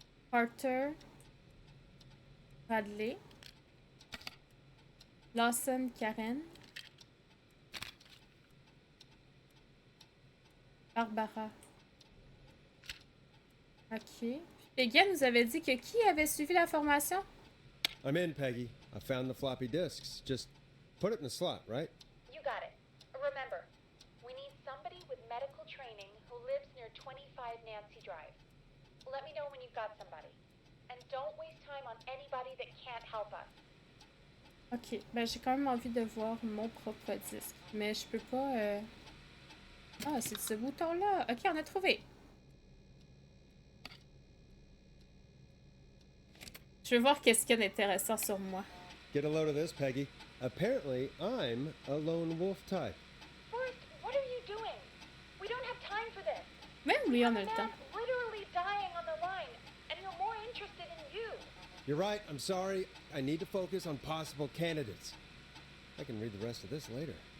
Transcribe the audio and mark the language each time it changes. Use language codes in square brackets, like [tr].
[en] Carter. Bradley. Lawson, Karen. Barbara. Ok. [fr] Peggy nous avait dit que qui avait suivi la formation? [en] I'm in, Peggy. I found the floppy disks. Just put it in the slot, right? You got it. Remember, we need somebody with medical training who lives near 25 Nancy Drive. Let me know when you've got somebody. And don't waste time on anybody that can't help us. [fr] Ok, ben j'ai quand même envie de voir mon propre disque. Mais je peux pas... Ah, c'est ce bouton-là. Ok, on a trouvé. Je veux voir qu'est-ce qu'il y a d'intéressant sur moi. [en] Get a load of this, Peggy. Apparently, I'm a lone wolf type. Forrest, what are you doing? We don't have time for this. [fr] Même lui, on a le temps. [en] Literally dying on the line, and you're more interested in you. You're right, I'm sorry. I need to focus on possible candidates. I can read the rest of this later.